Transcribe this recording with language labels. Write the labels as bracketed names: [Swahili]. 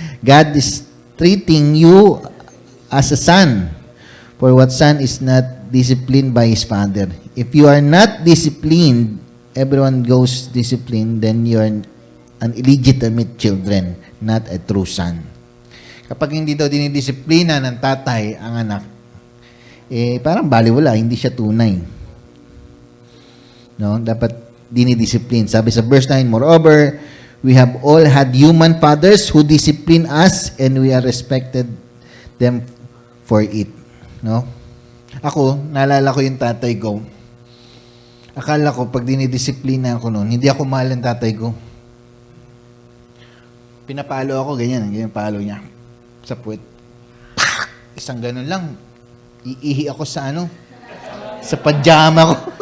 [English] God is treating you as a son. For what son is not disciplined by his father? If you are not disciplined, everyone goes disciplined, then you are an illegitimate children, not a true son. [Filipino] Kapag hindi daw dinidisiplina ng tatay ang anak, parang baliwala, hindi siya tunay. No? Dapat dinidisiplin. Sabi sa verse 9, [English] moreover, we have all had human fathers who discipline us and we are respected them for it. [Filipino] No? Ako, naalala ko yung tatay ko. Akala ko, pag dinidisiplina ako noon, hindi ako mahal ng tatay ko. Pinapalo ako, ganyan palo niya. Sa puwet. Isang ganun lang. Iihi ako sa sa pajama ko.